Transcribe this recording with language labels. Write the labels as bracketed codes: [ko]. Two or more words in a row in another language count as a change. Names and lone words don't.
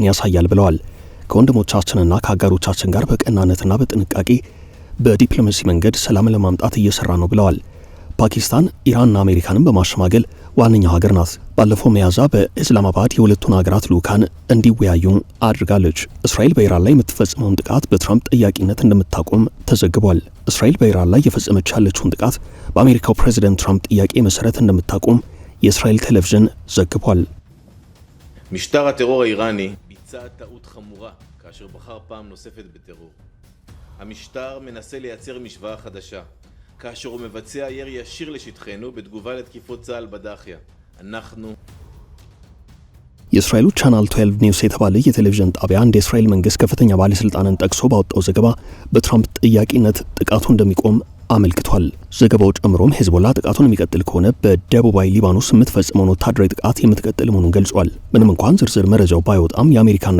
[am] ያሳያል ብለዋል። ከወንድሞቻችንና ከአጋሮቻችን ጋር በቀናነትና በጥንቃቄ በዲፕሎማሲ መንገድ ሰላም ለማምጣት እየሰራ ነው ብለዋል። ፓኪስታን ኢራንና አሜሪካንን በማሸማገል ዋነኛው ሀገር ናት። ባለፈው ሚያዝያ በኢስላማባድ የሁለቱን ሀገራት ልዑካን እንዲወያዩ አድርጋለች። እስራኤል በኢራን ላይ የምትፈጽመውን ጥቃት በትራምፕ ጠያቂነት እንደምታቆም ተዘግቧል። እስራኤል በኢራን ላይ የፈጸመች ያለችውን ጥቃት በአሜሪካው ፕሬዝዳንት ትራምፕ ጥያቄ መሰረት እንደምታቆም የእስራኤል ቴሌቪዥን ዘግቧል። [he] משטר הטרור האיראני ביצע טעות חמורה כאשר בחר פעם נוספת בטרור. המשטר מנסה לייצר משוואה חדשה. כאשר הוא מבצע ירי ישיר לשטחנו בתגובה לתקיפות צה"ל בדאחיה. אנחנו [am] የእስራኤሉ ቻናል 12 ኒውስ የተባለ የቴሌቪዥን ጣቢያ እንደ እስራኤል መንግስት ከፍተኛ ባለስልጣንን ጠቅሶ ባወጣው ዘገባ በትራምፕ ጥያቄነት ጥቃቱ እንደሚቆም አመልክቷል። ዘገባው ጨምሮም ሄዝቦላ ጥቃቱን የሚቀጥል ከሆነ በደቡባዊ ሊባኖስ የምትፈጽመውን ወታደራዊ ጥቃት የምትቀጥል መሆኑን ገልጿል። ምንም እንኳን ዝርዝር መረጃው ባይወጣም የአሜሪካና